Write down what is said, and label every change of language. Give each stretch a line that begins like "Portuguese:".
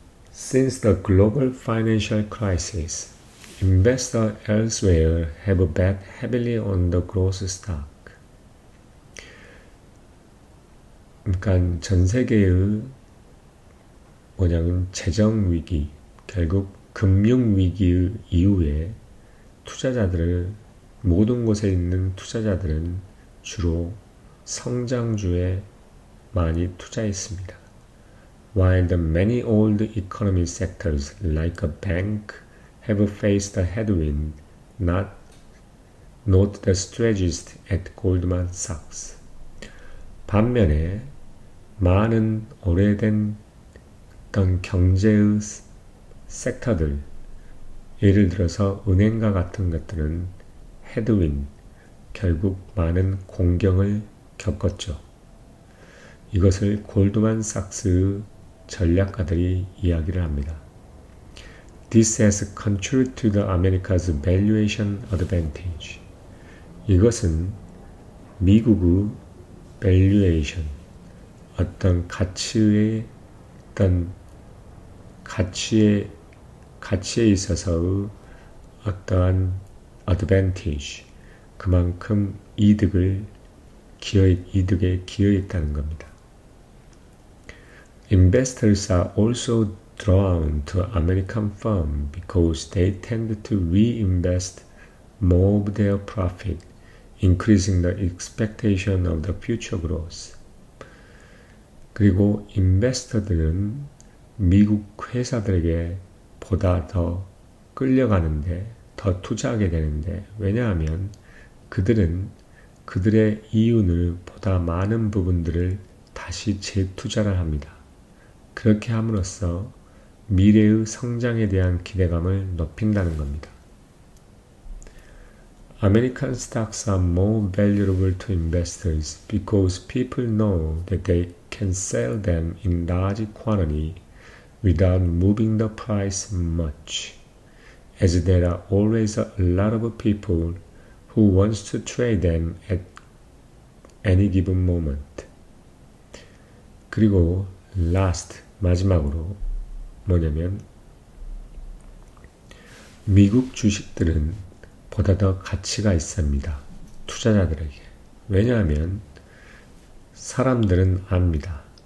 English: Since the global financial crisis, investors elsewhere have bet heavily on the growth stock.
Korean: 그러니까 전 세계의 뭐냐면 재정 위기, 결국 금융 위기 이후에 투자자들을 모든 곳에 있는 투자자들은 주로 성장주에 많이 투자했습니다.
English: While the many old economy sectors like a bank have faced a headwind, note the strategist at Goldman Sachs.
Korean: 반면에 많은 오래된 어떤 경제의 섹터들, 예를 들어서 은행과 같은 것들은 헤드윈, 결국 많은 공경을 겪었죠. 이것을 골드만삭스의 전략가들이 이야기를 합니다.
English: This has contributed to the America's valuation advantage.
Korean: 이것은 미국의 valuation, 어떤 가치에 있어서의 어떠한 advantage, 그만큼 이득에 기여했다는 겁니다.
English: Investors are also drawn to American firms because they tend to reinvest more of their profit, increasing the expectation of the future growth.
Korean: 그리고 인베스터들은 미국 회사들에게 보다 더 끌려가는데, 더 투자하게 되는데, 왜냐하면 그들은 그들의 이윤을 보다 많은 부분들을 다시 재투자를 합니다. 그렇게 함으로써 미래의 성장에 대한 기대감을 높인다는 겁니다.
English: American stocks are more valuable to investors because people know that they can sell them in large quantity without moving the price much, as there are always a lot of people who wants to trade them at any given moment.
Korean: 그리고 마지막으로 뭐냐면 미국 주식들은 보다 더 가치가 있습니다. 투자자들에게. 왜냐하면 사람들은 압니다.